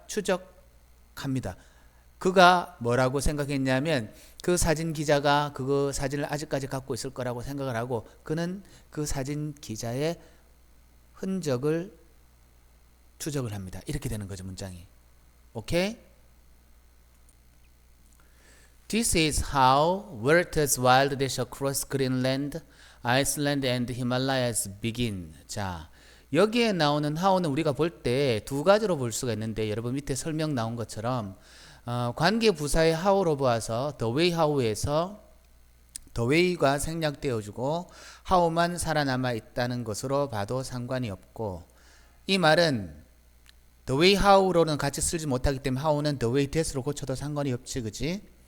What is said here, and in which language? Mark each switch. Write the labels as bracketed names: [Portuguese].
[Korean] 추적합니다. 그가 뭐라고 생각했냐면 그 사진 기자가 그 사진을 아직까지 갖고 있을 거라고 생각을 하고, 그는 그 사진 기자의 흔적을 추적을 합니다. 이렇게 되는 거죠, 문장이. 오케이? [English] This is how Werther's wild dash across Greenland, Iceland and Himalayas begin. [Korean] 자, 여기에 나오는 how는 우리가 볼 때 두 가지로 볼 수가 있는데, 여러분 밑에 설명 나온 것처럼 관계 부사의 how로 보아서 [English] the way how [Korean] 에서 the way가 생략되어주고 how만 살아남아 있다는 것으로 봐도 상관이 없고, 이 말은 the way how로는 같이 쓰지 못하기 때문에 how는 [English] the way that [Korean] 으로 고쳐도 상관이 없지, 그지?